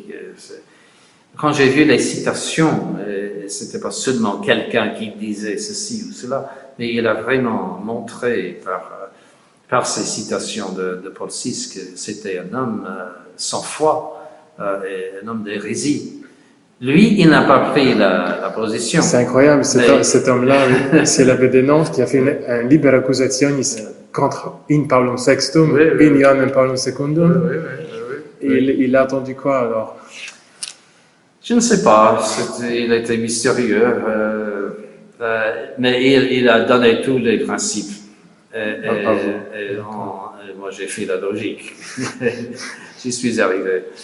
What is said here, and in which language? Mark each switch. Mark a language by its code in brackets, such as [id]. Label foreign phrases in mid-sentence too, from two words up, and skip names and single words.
[fr] Quand j'ai vu les citations, c'était pas seulement quelqu'un qui disait ceci ou cela, mais il a vraiment montré par ces citations de Paul VI que c'était un homme sans foi, et un homme d'hérésie. Lui, il n'a pas pris la position. C'est incroyable, cet homme-là, oui, c'est l'abbé de Nantes qui a fait un [la] liber accusationis [fr] contre [la] in Paulum VI, in Ioannem Paulum II. [fr] Il a attendu quoi alors? Je ne sais pas, il était mystérieux, mais il a donné tous les principes. Moi, j'ai fait la logique. J'y suis arrivé.